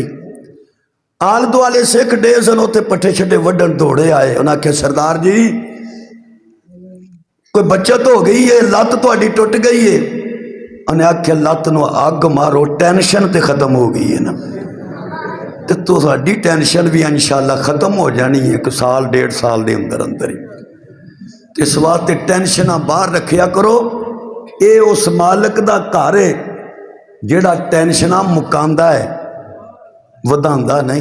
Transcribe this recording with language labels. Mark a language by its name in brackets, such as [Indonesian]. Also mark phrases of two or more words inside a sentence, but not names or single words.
[Punjabi] ਆਲੇ ਦੁਆਲੇ ਸਿੱਖ ਡੇ ਸਨ ਉੱਥੇ ਪੱਠੇ ਛੱਡੇ ਵੱਢਣ ਦੌੜੇ ਆਏ। ਉਨ੍ਹਾਂ ਆਖਿਆ ਸਰਦਾਰ ਜੀ ਕੋਈ ਬਚਤ ਹੋ ਗਈ ਹੈ, ਲੱਤ ਤੁਹਾਡੀ ਟੁੱਟ ਗਈ ਹੈ। ਉਨ੍ਹਾਂ ਆਖਿਆ ਲੱਤ ਨੂੰ ਅੱਗ ਮਾਰੋ, ਟੈਨਸ਼ਨ ਤੋ ਖ਼ਤਮ ਹੋ ਗਈ ਹੈ ਨਾ। تو ਤੁਹਾਡੀ ਟੈਨਸ਼ਨ ਵੀ ਇਨਸ਼ਾਅੱਲਾ ਖਤਮ ਹੋ ਜਾਣੀ ਹੈ ਇੱਕ ਸਾਲ ਡੇਢ ਸਾਲ ਦੇ ਅੰਦਰ ਅੰਦਰ ਹੀ। ਤੇ ਇਸ ਵਾਸਤੇ ਟੈਨਸ਼ਨਾਂ ਬਾਹਰ ਰੱਖਿਆ ਕਰੋ। ਇਹ ਉਸ ਮਾਲਕ ਦਾ ਘਰ ਹੈ ਜਿਹੜਾ ਟੈਨਸ਼ਨਾਂ ਮੁਕਾਉਂਦਾ ਹੈ, ਵਧਾਉਂਦਾ ਨਹੀਂ।